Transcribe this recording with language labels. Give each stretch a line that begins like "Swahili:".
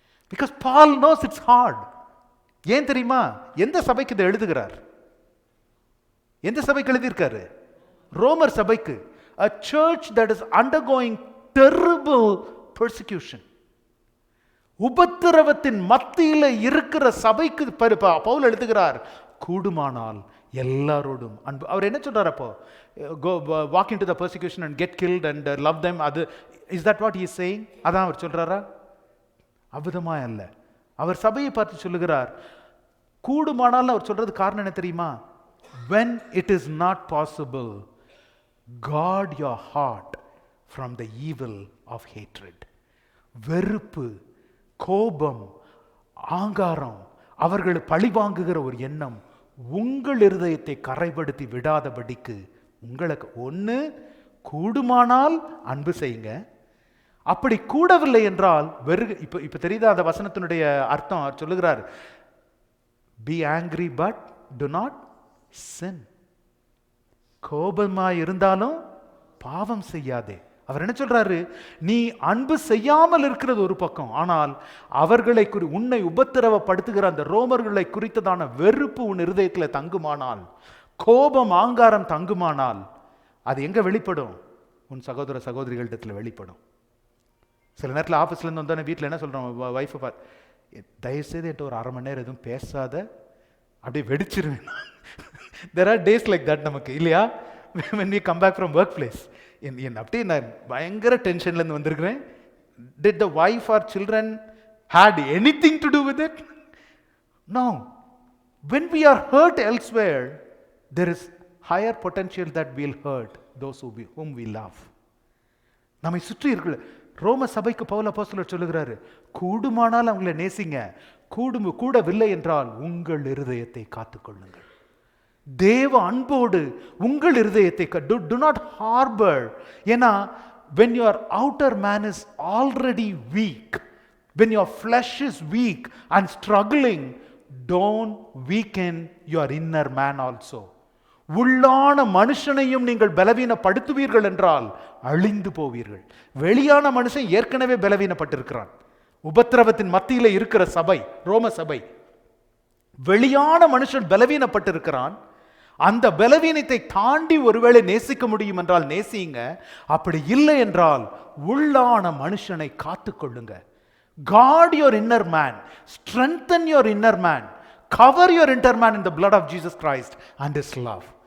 English: Because Paul knows it's hard.
Tamil: ஏன் தெரியுமா? எந்த சபைக்கு இதை எழுதுகிறார்? எந்த சபைக்கு எழுதியிருக்காரு? ரோமர் சபைக்கு.
English: A church that is undergoing terrible persecution.
Tamil: உபத்திரவத்தின் மத்தியில் இருக்கிற சபைக்கு பவுல் எழுதுகிறார், கூடுமானால் எல்லாரோடும் அன்பு. அவர் என்ன சொல்றார் அப்போ?
English: Go walk into the persecution and get killed and love them. Is that what he is saying?
Tamil: அதான் அவர் சொல்றாரா? அவ்விதமா அல்ல. அவர் சபையை பார்த்து சொல்லுகிறார், கூடுமானால். அவர் சொல்றது காரணம் என்ன தெரியுமா?
English: When it is not possible, guard your heart from the evil of hatred.
Tamil: வெறுப்பு, கோபம், ஆங்காரம், அவர்கள் பழி வாங்குகிற ஒரு எண்ணம் உங்கள் இருதயத்தை கரைப்படுத்தி விடாதபடிக்கு உங்களுக்கு ஒன்று கூடுமானால் அன்பு செய்யுங்க. அப்படி கூடவில்லை என்றால் இப்ப தெரியுதா அந்த வசனத்தினுடைய அர்த்தம்? அவர் சொல்லுகிறார்,
English: be angry but do not sin.
Tamil: கோபமாய் இருந்தாலும் பாவம் செய்யாதே. அவர் என்ன சொல்றாரு? நீ அன்பு செய்யாமல் இருக்கிறது ஒரு பக்கம், ஆனால் அவர்களை உன்னை உபத்திரவப்படுத்துகிற அந்த ரோமர்களை குறித்ததான வெறுப்பு உன் இருதயத்தில் தங்குமானால், கோபம் ஆங்காரம் தங்குமானால், அது எங்க வெளிப்படும்? உன் சகோதர சகோதரிகளிடத்தில் வெளிப்படும். சில நேரத்தில் ஆஃபீஸ்லேருந்து வந்தோடனே வீட்டில் என்ன சொல்கிறோம், ஒய்ஃபை பார்த்து, தயவுசெய்து என்கிட்ட ஒரு 1/2 மணி நேரம் எதுவும் பேசாத, அப்படியே வெடிச்சிருவேன்.
English: There are days like that
Tamil: நமக்கு இல்லையா?
English: When we come back from workplace,
Tamil: அப்படியே நான் பயங்கர டென்ஷன்லேருந்து வந்திருக்கிறேன்.
English: Did the wife or children had anything to do with it? No. When we are hurt elsewhere, there is higher potential that we'll hurt those whom we love.
Tamil: நம்மை சுற்றி இருக்கிற ரோம சபைக்கு பவுல் அப்போஸ்தலர் சொல்லுகிறாரு, கூடுமானால் அவங்களை நேசிங்க, கூடவில்லை என்றால் உங்கள் இருதயத்தை காத்துக்கொள்ளுங்கள். தேவ அன்போடு உங்கள் இருதயத்தை
English: do not harbor.
Tamil: ஏன்னா
English: when your outer man is already weak, when your flesh is weak and struggling, don't weaken your inner man also.
Tamil: உள்ளான மனுஷனையும் நீங்கள் பலவீனப்படுத்துவீர்கள் என்றால் அழிந்து போவீர்கள். வெளியான மனுஷன் ஏற்கனவே பலவீனப்பட்டிருக்கிறான். உபத்திரவத்தின் மத்தியில இருக்கிற சபை, ரோம சபை, வெளியான மனுஷன் பலவீனப்பட்டிருக்கிறான். அந்த பலவீனத்தை தாண்டி ஒருவேளை நேசிக்க முடியும் என்றால் நேசிங்க. அப்படி இல்லை என்றால் உள்ளான மனுஷனை காத்துக்கொள்ளுங்க.
English: Guard your inner man, strengthen your inner man, cover your inner man in the blood of Jesus Christ and his love.